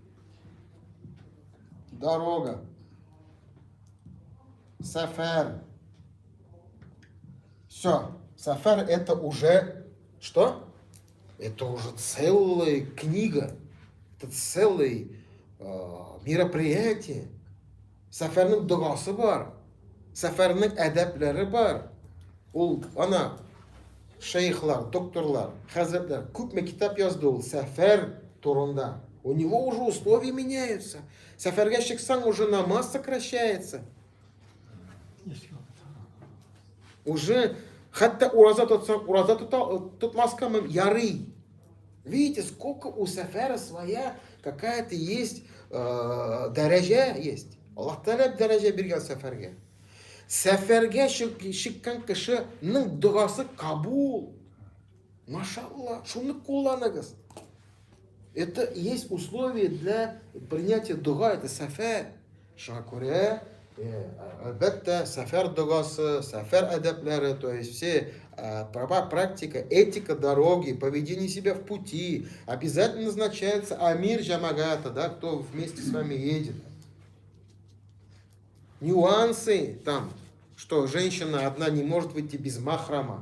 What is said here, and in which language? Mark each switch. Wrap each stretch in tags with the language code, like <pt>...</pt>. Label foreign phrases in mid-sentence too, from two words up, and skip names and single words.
<ru>Дорога. Сафар. Все. Сафар это уже что? Это уже целая книга. Это целое мероприятие.</ru> <tt>Сәфәрнең догасы бар. Сәфәрнең әдәпләре бар. Ул ана шейхлар, докторлар, хәзрәтләр күпме китап язды ул сәфәр турында.</tt> <ru>У него уже условия меняются.</ru> <tt>Сәфәргә чыксаң, уже намаз сокращается. Уже хәтта ураза тотсаң, ураза тотмаска ярый.</tt> <ru>Видите, сколько у сәфәра своя какая-то есть дәрәҗә есть.</ru> <tt>Аллаһ Тәгалә дәрәҗә биргән сәфәргә. Сәфәргә чыккан кешенең дугасы кабул. Машаллах, шуны кулланыгыз.</tt> <ru>Это есть условие для принятия дуга, это сәфәр.</ru> <tt>Шуңа күрә, әлбәттә, сәфәр дугасы, сәфәр әдәпләре,</tt> <ru>то есть все практика, этика дороги, поведение себя в пути. Обязательно назначается амир джамагата, да, кто вместе с вами едет. Нюансы там, что женщина одна не может выйти без махрама.</ru>